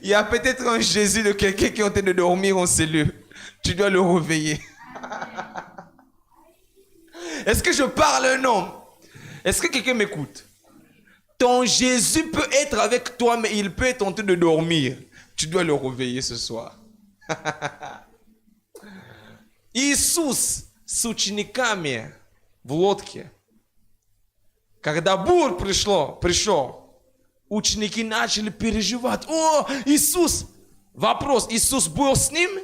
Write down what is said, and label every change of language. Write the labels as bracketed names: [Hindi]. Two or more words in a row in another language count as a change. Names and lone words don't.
[French] Il y a peut-être un Jésus de quelqu'un qui est en train de dormir en cellule. Tu dois le réveiller. Est-ce que je parle un homme? Est-ce que quelqu'un m'écoute? Ton Jésus peut être avec toi, mais il peut être en train de dormir. Tu dois le réveiller ce soir. [Russian] Иисус с учениками в лодке. Когда буря пришел, ученики начали переживать. О, Иисус! Вопрос, Иисус был с ними?